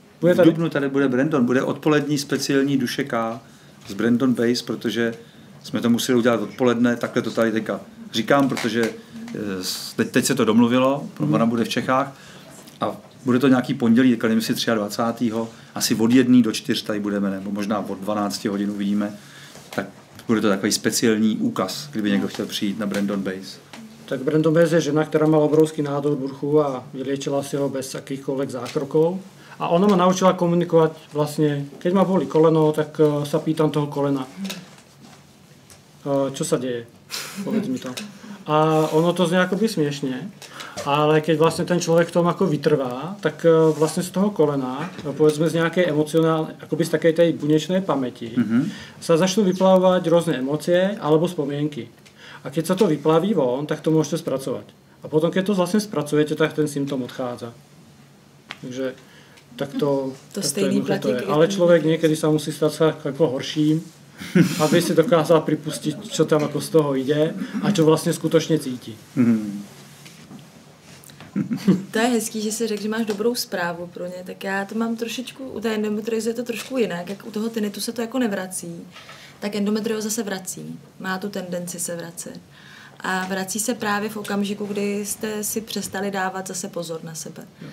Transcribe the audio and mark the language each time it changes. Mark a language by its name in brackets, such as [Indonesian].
[Czech] V Dubnu tady bude Brandon, bude odpolední speciální Duše K z Brandon Bass, protože jsme to museli udělat odpoledne, takhle to tady teďka říkám, protože teď se to domluvilo, ona bude v Čechách a bude to nějaký pondělí, nevím si 23. asi od 1 do 4 tady budeme, nebo možná od 12 hodin uvidíme, tak bude to takový speciální úkaz, kdyby někdo chtěl přijít na Brandon Bass. [Slovak] Tak Brandon Bass je žena, ktorá mala obrovský nádor bruchu a vyliečila si ho bez akýchkoľvek zákrokov. A ona ma naučila komunikovať vlastne, keď ma bolí koleno, tak sa pýtam toho kolena. Čo sa deje? Povedz mi to. A ono to znie akoby smiešne, ale keď vlastne ten človek v tom ako vytrvá, tak vlastne z toho kolena, povedzme z nejakej emocionálnej, akoby z takej tej bunečnej pamäti, sa začnú vyplavovať rôzne emócie alebo spomienky. A keď sa to vyplaví von, tak to môžete spracovať. A potom, keď to vlastne spracujete, tak ten symptóm odchádza. Takže tak to [Czech] stejný platí. [Slovak] Ale človek niekedy sa musí stať ako horším, aby si dokázal pripustiť, čo tam ako z toho ide a čo vlastne skutočne cíti. [Czech] To je hezký, že si řekl, že máš dobrou zprávu pro ně, tak já to mám trošičku, u té endometriozy je to trošku jinak, jak u toho tinnitu se to jako nevrací, tak endometrioza se vrací, má tu tendenci se vracet. A vrací se právě v okamžiku, kdy jste si přestali dávat zase pozor na sebe.